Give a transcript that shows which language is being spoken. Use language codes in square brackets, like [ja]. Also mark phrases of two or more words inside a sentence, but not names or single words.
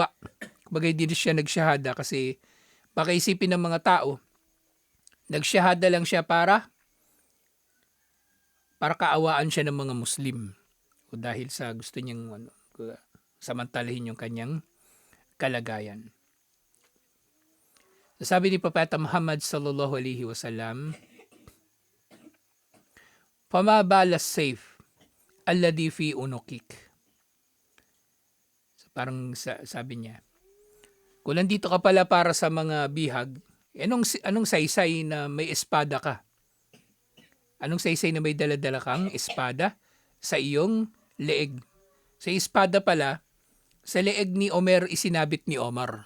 [tl] Kumbaga hindi siya nagsyahada kasi baka isipin ng mga tao, nagsyahada lang siya para kaawaan siya ng mga Muslim. O dahil sa gusto niyang samantalahin yung kanyang kalagayan. Sabi ni Propeta Muhammad [ar] صلى الله عليه وسلم فما بال السيف الذي في عنقك." [tl] So, parang sabi niya, kung nandito ka pala para sa mga bihag, anong saysay na may espada ka? Anong saysay na may dala-dala kang espada sa iyong leeg? Sa espada pala, sa leeg ni Omer isinabit ni Omar.